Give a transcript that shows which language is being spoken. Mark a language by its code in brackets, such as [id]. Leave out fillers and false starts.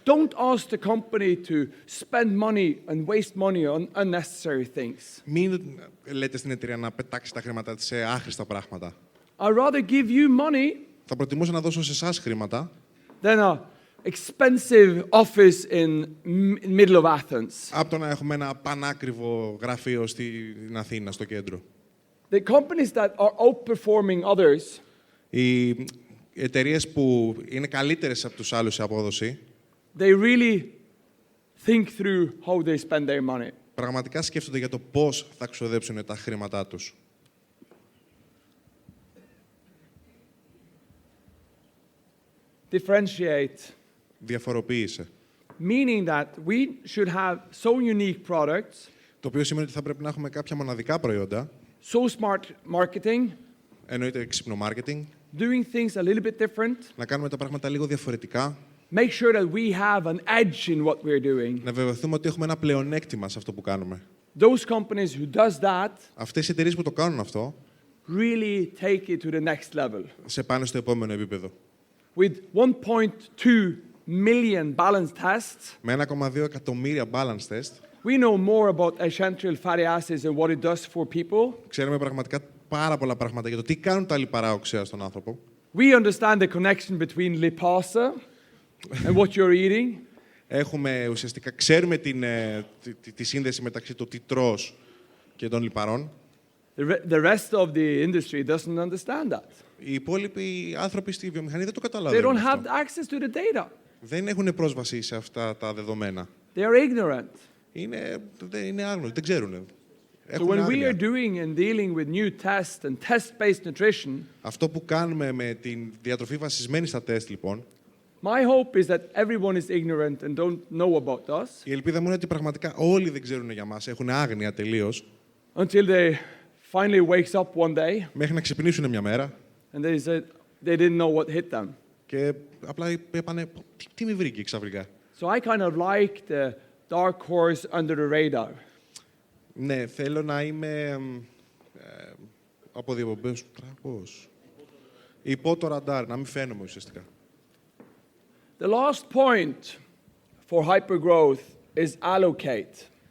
[en] Don't ask the company to spend money and waste money on unnecessary things. [el] Μην λέτε στην εταιρεία να πετάξει τα χρήματα της σε άχρηστα πράγματα. [en] I'd rather give you money [el] Θα προτιμούσα να δώσω σε εσάς χρήματα [en] than a expensive office in middle of Athens. [el] από το να έχουμε ένα πανάκριβο γραφείο στην Αθήνα, στο κέντρο. [en] The companies that are outperforming others [el] Οι εταιρείες που είναι καλύτερες από τους άλλους σε απόδοση [en] they really think through how they spend their money. [el] πραγματικά σκέφτονται για το πώς θα ξοδέψουν τα χρήματά τους. [en] Differentiate, [el] Διαφοροποίησε. [en] meaning that we should have so unique products, [el] Το οποίο σημαίνει ότι θα πρέπει να έχουμε κάποια μοναδικά προϊόντα, [en] so smart marketing, [el] εννοείται έξυπνο marketing, [en] doing things a little bit different, [el] να κάνουμε τα πράγματα λίγο διαφορετικά, [en] make sure that we have an edge in what we're doing. [el] να βεβαιωθούμε ότι έχουμε ένα πλεονέκτημα σε αυτό που κάνουμε. [en] Those companies who does that [el] Αυτές οι εταιρείες που το κάνουν αυτό, [en] really take it to the next level. [el] σε πάνε στο επόμενο επίπεδο. [en] With 1.2 million balance tests, [el] Με 1,2 εκατομμύρια balance test, [en] we know more about essential fatty acids and what it does for people. [el] ξέρουμε πραγματικά πάρα πολλά πράγματα για το τι κάνουν τα λιπαρά οξέα στον άνθρωπο. [en] We understand the connection between lipasa and what you're eating. [el] Ουσιαστικά ξέρουμε τη σύνδεση μεταξύ του τι τρως και των λιπαρών. [en] The rest of the industry doesn't understand that. [el] Οι υπόλοιποι άνθρωποι στη βιομηχανία δεν το [en] They [el] καταλαβαίνουν [en] don't have [el] αυτό. [en] access to the data. [el] Δεν έχουν πρόσβαση σε αυτά τα δεδομένα. [en] They are ignorant. [el] Είναι άγνωστοι, δεν ξέρουν. [en] So [el] Έχουν [en] when we [el] άγνοια. [en] are doing and dealing with new tests and test-based nutrition, [el] Αυτό που κάνουμε με τη διατροφή βασισμένη στα τεστ, λοιπόν, [en] my hope is that everyone is ignorant and don't know about us [el] η ελπίδα μου είναι ότι πραγματικά όλοι δεν ξέρουν για μας, έχουν άγνοια τελείως, [en] until they finally wakes up one day [el] μέχρι να ξυπνήσουν μια μέρα [en] and they said they didn't know what hit them. [el] και απλά είπανε τι με βρήκε ξαφνικά. [en] So I kind of like the dark horse under the radar. [el] Ναι, θέλω να είμαι Από διαπομπές, πώς. Υπό το ραντάρ, να μην φαίνομαι ουσιαστικά. [en] The last point for hypergrowth is allocate.